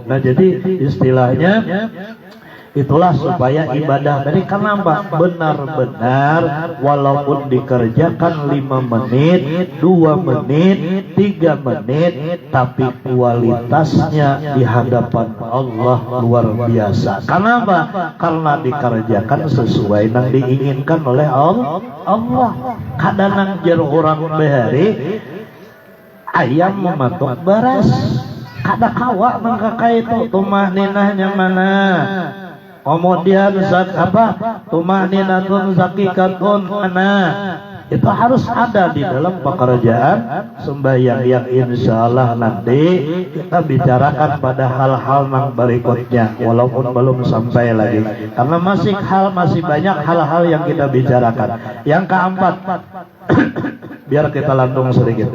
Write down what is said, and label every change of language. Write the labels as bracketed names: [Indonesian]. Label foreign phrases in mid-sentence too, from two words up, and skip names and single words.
[Indonesian] Nah, jadi istilahnya itulah supaya ibadah dari kenapa benar-benar walaupun dikerjakan 5 menit, 2 menit, 3 menit, tapi kualitasnya di hadapan Allah luar biasa. Kenapa? Karena dikerjakan sesuai yang diinginkan oleh Allah. [Banjar] Kadang jer orang behari ayam mematok beras, kada kawa mangkaka itu tumaninahnya mana. [Indonesian] Kemudian [Arabic] طمأنينة زكية [Indonesian] mana. Itu harus ada di dalam pekerjaan sembahyang yang [Arabic] إن شاء الله [Indonesian] nanti kita bicarakan pada hal-hal yang berikutnya, walaupun belum sampai lagi karena masih banyak hal-hal yang kita bicarakan. [Banjar] Yang keempat, biar kita lantung sedikit.